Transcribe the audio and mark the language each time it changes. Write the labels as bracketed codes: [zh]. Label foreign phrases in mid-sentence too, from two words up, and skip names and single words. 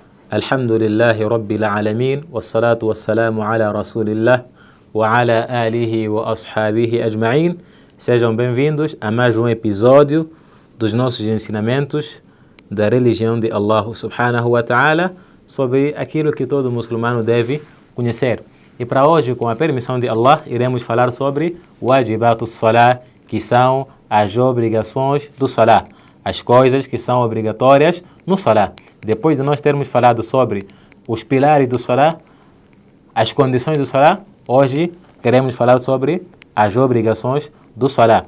[ar] الحمد لله رب العالمين والصلاة والسلام على رسول الله وعلى آله وأصحابه أجمعين. [pt] Sejam bem-vindos a mais um episódio dos nossos ensinamentos da religião de [ar] الله سبحانه وتعالى [pt] sobre aquilo que todo muçulmano deve conhecer. E para hoje, com a permissão de Allah, iremos falar sobre [ar] واجبات الصلاة, [pt] que são as obrigações do salah, as coisas que são obrigatórias no salah. Depois de nós termos falado sobre os pilares do salah, as condições do salah, hoje queremos falar sobre as obrigações do salah.